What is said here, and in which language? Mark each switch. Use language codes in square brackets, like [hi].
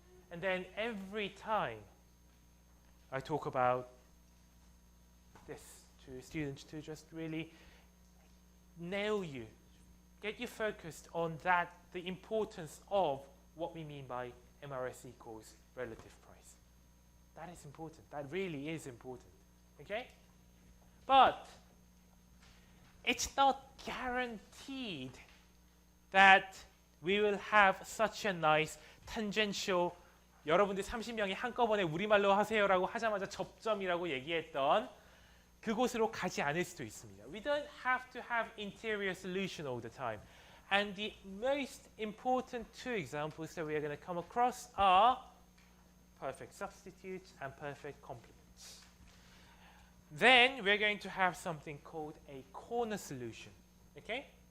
[en] And then every time I talk about this to students to just really nail you, get you focused on that, the importance of what we mean by MRS equals relative price. That is important. That really is important. Okay? But it's not guaranteed that we will have such a nice tangential, [ko] 여러분들 30명이 한꺼번에 우리말로 하세요라고 하자마자 접점이라고 얘기했던 그곳으로 가지 않을 수도 있습니다. [en] We don't have to have interior solution all the time. And the most important two examples that we are going to come across are perfect substitutes and perfect complements. Then we're going to have something called a corner solution. Okay?